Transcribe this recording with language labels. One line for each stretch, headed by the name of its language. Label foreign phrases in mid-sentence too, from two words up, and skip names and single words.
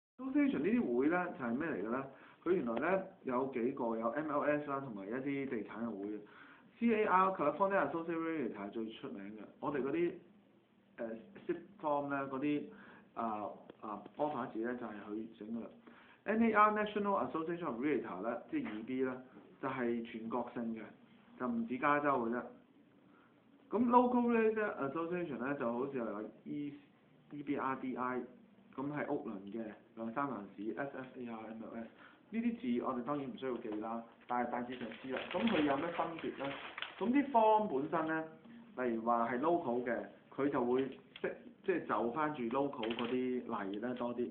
Cantonese: association 呢啲會咧就係咩嚟嘅咧？佢原來咧有幾個有 MLS 啦，同埋一啲地產嘅會。CAR
English: California Association Realtor
Cantonese: 係最出名嘅。我哋嗰啲
English: SIP form
Cantonese: 咧嗰啲offer 字咧就係佢整㗎啦。
English: NAR National Association of Realtor
Cantonese: 咧，即係2B 咧，就係全國性嘅，就唔止加州嘅啫。咁
English: local realtor association
Cantonese: 咧就好似有 EBRDI， 咁係屋倫嘅兩三藩市 SFAR、MLS 呢啲字我哋當然唔需要記啦，但係大致上知啦。咁佢有咩分別咧？咁啲 form 本身咧，例如話係 local 嘅，佢就會即係就翻住 local 嗰啲例咧多啲。